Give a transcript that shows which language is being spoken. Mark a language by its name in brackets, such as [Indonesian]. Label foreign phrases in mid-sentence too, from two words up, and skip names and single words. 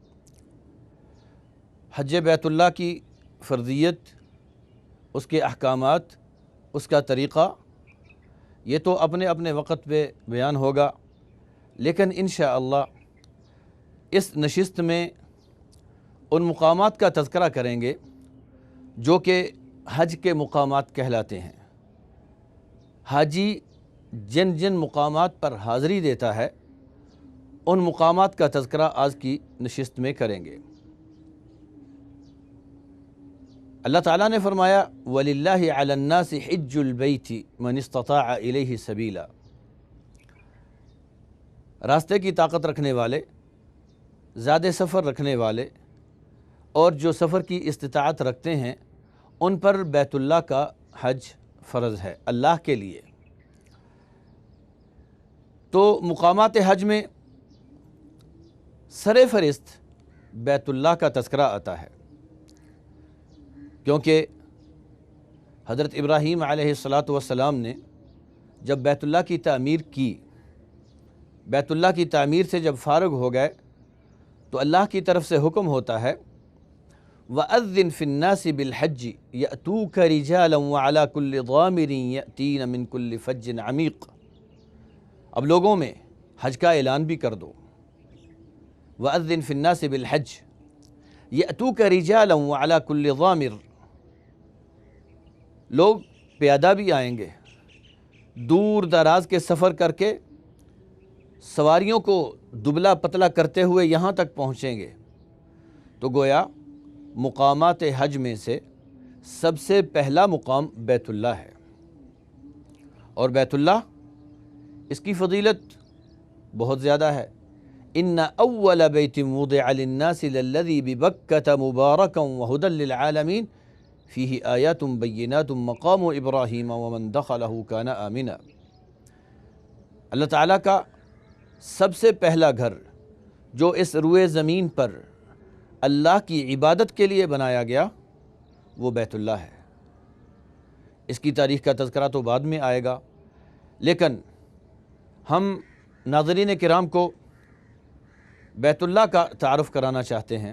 [Urdu] حج بیت اللہ کی فرضیت، اس کے احکامات، اس کا طریقہ، یہ تو اپنے اپنے وقت پہ بیان ہوگا، لیکن ان شاء اللہ اس نشست میں ان مقامات کا تذکرہ کریں گے جو کہ حج کے مقامات کہلاتے ہیں. حاجی جن جن مقامات پر حاضری دیتا ہے، ان مقامات کا تذکرہ آج کی نشست میں کریں گے. اللہ تعالیٰ نے فرمایا, [Arabic] ولله على الناس حج البيت من استطاع إليه سبيلا. [Urdu] راستے کی طاقت رکھنے والے، زیادہ سفر رکھنے والے اور جو سفر کی استطاعت رکھتے ہیں، ان پر بیت اللہ کا حج فرض ہے اللہ کے لیے. تو مقامات حج میں سر فہرست بیت اللہ کا تذکرہ آتا ہے، کیونکہ حضرت ابراہیم علیہ الصلوٰۃ والسلام نے جب بیت اللہ کی تعمیر کی، بیت اللہ کی تعمیر سے جب فارغ ہو گئے، تو اللہ کی طرف سے حکم ہوتا ہے, [Arabic] وأذن في الناس بالحج يأتوك رجالا وعلى كل ضامر يأتين من كل فج عميق. [Urdu] اب لوگوں میں حج کا اعلان بھی کر دو. [Arabic] وأذن في الناس بالحج يأتوك رجالا وعلى كل ضامر. [Urdu] لوگ پیادہ بھی آئیں گے، دور دراز کے سفر کر کے سواریوں کو دبلا پتلا کرتے ہوئے یہاں تک پہنچیں گے. تو گویا مقامات حج میں سے سب سے پہلا مقام بیت اللہ ہے. اور بیت اللہ، اس کی فضیلت بہت زیادہ ہے. [Arabic] إن أول بيت وضع للناس للذي ببكة مباركا وهدى للعالمين فيه آيات بينات مقام إبراهيم ومن دخله كان آمنا. [Urdu] اللہ تعالیٰ کا سب سے پہلا گھر جو اس روئے زمین پر اللہ کی عبادت کے لیے بنایا گیا، وہ بیت اللہ ہے. اس کی تاریخ کا تذکرہ تو بعد میں آئے گا، لیکن ہم ناظرین کرام کو بیت اللہ کا تعارف کرانا چاہتے ہیں.